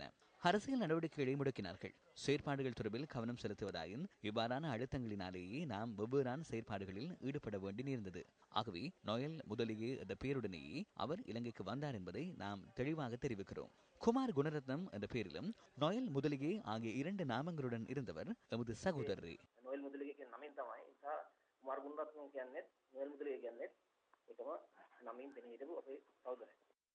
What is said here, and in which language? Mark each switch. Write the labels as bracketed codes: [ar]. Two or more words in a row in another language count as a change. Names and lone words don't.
[ta] அரசியல் நடவடிக்கைகளை முடக்கினார்கள். செயற்பாடுகள் தொடர்பில் கவனம் செலுத்துவதாயின் இவ்வாறான அழுத்தங்களினாலேயே நாம் வெவ்வேறான செயற்பாடுகளில் ஈடுபட வேண்டி நேர்ந்தது. ஆகவே நொயல் முதலிகே என்ற பெயருடனேயே அவர் இலங்கைக்கு வந்தார் என்பதை நாம் தெளிவாக தெரிவிக்கிறோம். குமார் குணரத்னம் என்ற பெயரிலும் நொயல் முதலிகே ஆகிய 2 நாமங்களுடன் இருந்தவர் எமது சகோதரரே. [si] நொயல் முதலிகே නමින් තමයි කුමාර ගුණරත්න කියන්නේ නොයල් මුදලිගේ කියන්නේ ඒකම නමින් පෙනී හිටපු අපේ සහෝදරයා.